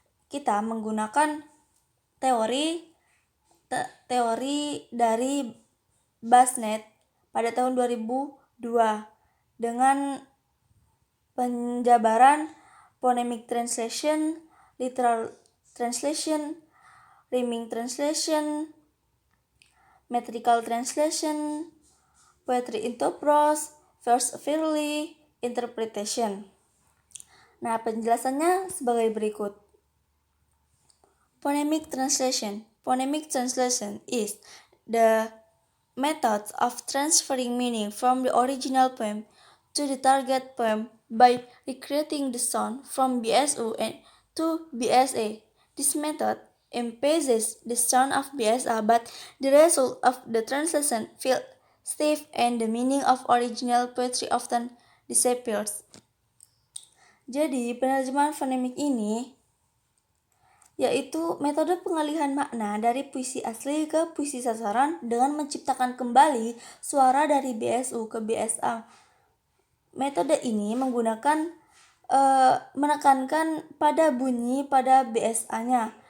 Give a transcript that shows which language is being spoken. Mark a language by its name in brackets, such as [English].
[Indonesian] Kita menggunakan teori dari Basnet pada tahun 2002 dengan penjabaran phonemic translation, literal translation, rhyming translation, metrical translation, [English] poetry into prose, verse freely, interpretation. [Indonesian] Nah, penjelasannya sebagai berikut. [English] Phonemic translation. Phonemic translation is the method of transferring meaning from the original poem to the target poem by recreating the sound from BSO and to BSA. This method emphasizes the sound of BSA, but the result of the translation feels stiff and the meaning of original poetry often disappears. [Indonesian] Jadi, penerjemahan fonemik ini yaitu metode pengalihan makna dari puisi asli ke puisi sasaran dengan menciptakan kembali suara dari BSU ke BSA. Metode ini menggunakan menekankan pada bunyi pada BSA-nya.